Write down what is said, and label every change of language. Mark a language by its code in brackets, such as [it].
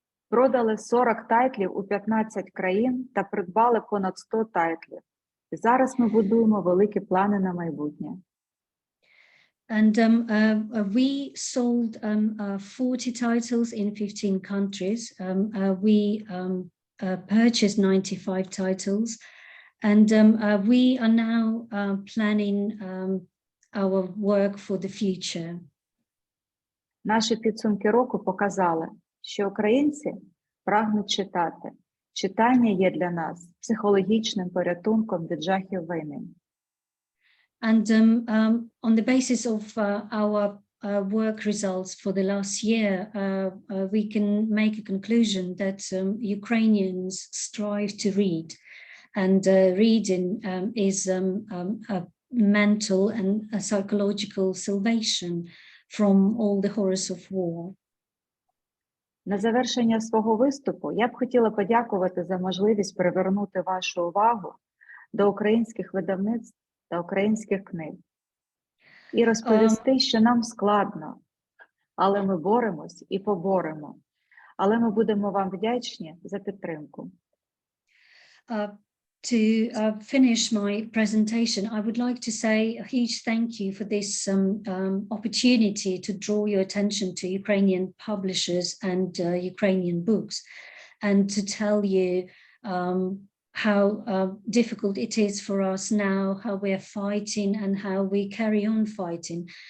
[uk] Продали 40 тайтлів у 15 країн та придбали понад 100 тайтлів. І зараз ми будуємо великі плани на майбутнє. [en] And we sold 40 titles in 15 countries. We purchased 95 titles, and we are now planning our work for the future. [uk] Наші підсумки року показали, що українці прагнуть читати. Читання є для нас психологічним порятунком від жахів війни. [en] And on the basis of our work results for the last year, we can make a conclusion that Ukrainians strive to read, and reading is a mental and a psychological salvation from all the horrors of war. [uk] На завершення свого виступу я б хотіла подякувати за можливість привернути вашу увагу до українських видавництв та українських книг. і розповісти, що нам складно, але ми боремось і поборемо. Але ми будемо вам вдячні за підтримку. [en] To finish my presentation, I would like to say a huge thank you for this opportunity to draw your attention to Ukrainian publishers and Ukrainian books, and to tell you how difficult it is for us now, how we're fighting and how we carry on fighting.